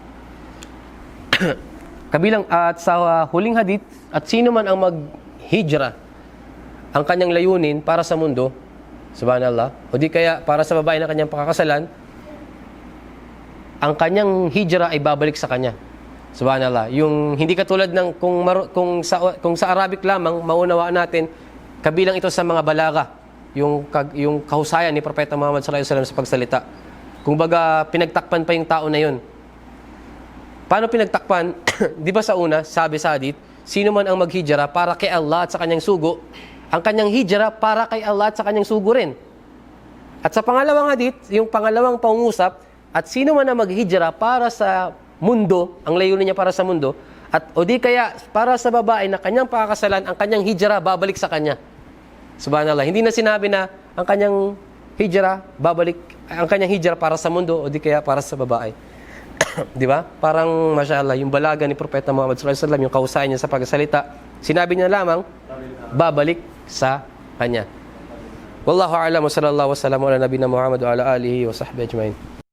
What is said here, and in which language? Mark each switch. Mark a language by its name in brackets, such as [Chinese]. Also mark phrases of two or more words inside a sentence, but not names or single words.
[Filipino] Kabilang at sa huling hadith, at sino man ang mag-hijra, ang kanyang layunin para sa mundo, subhanallah, o di kaya para sa babae na kanyang pakakasalan, ang kanyang hijra ay babalik sa kanya. Subhanallah. Yung hindi katulad ng kung sa Arabic lamang maunawaan natin, kabilang ito sa mga balaga, yung kahusayan ni Propeta Muhammad [Arabic] صلى الله عليه وسلم [Filipino] sa pagsalita. Kung baga pinagtakpan pa yung tao na yun. Paano pinagtakpan? Di ba sa una, sabi sa hadith, sino man ang maghijra para kay Allah at sa kanyang sugo, ang kanyang hijra para kay Allah at sa kanyang sugo rin. At sa pangalawang hadith, yung pangalawang pangungusap, at sino man ang maghijra para sa mundo, ang layunin niya para sa mundo, at o di kaya para sa babae na kanyang pakakasalan, ang kanyang hijra babalik sa kanya. Subhanallah, hindi na sinabi na ang kanyang hijra para sa mundo o di kaya para sa babae. Di ba? Parang mashallah, yung balaga ni Propeta Muhammad [Arabic] صلى الله عليه وسلم, [Filipino] yung kahusayan niya sa pagsasalita, sinabi niya lamang babalik sa kanya. [Arabic] والله أعلم وصلى الله وسلم على نبينا محمد وعلى آله وصحبه أجمعين.